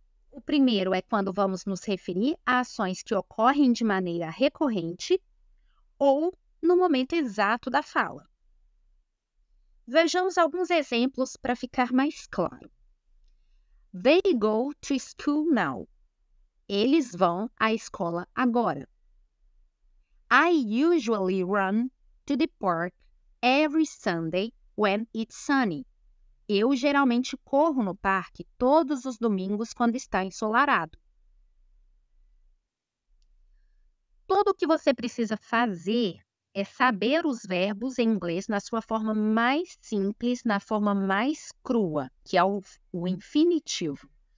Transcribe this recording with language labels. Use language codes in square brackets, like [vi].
[pt] O primeiro é quando vamos nos referir a ações que ocorrem de maneira recorrente ou no momento exato da fala. Vejamos alguns exemplos para ficar mais claro. [en] They go to school now. [pt] Eles vão à escola agora. [en] I usually run to the park every Sunday when it's sunny. [pt] Eu geralmente corro no parque todos os domingos quando está ensolarado. Tudo o que você precisa fazer é saber os verbos em inglês na sua forma mais simples, na forma mais crua, que é o infinitivo.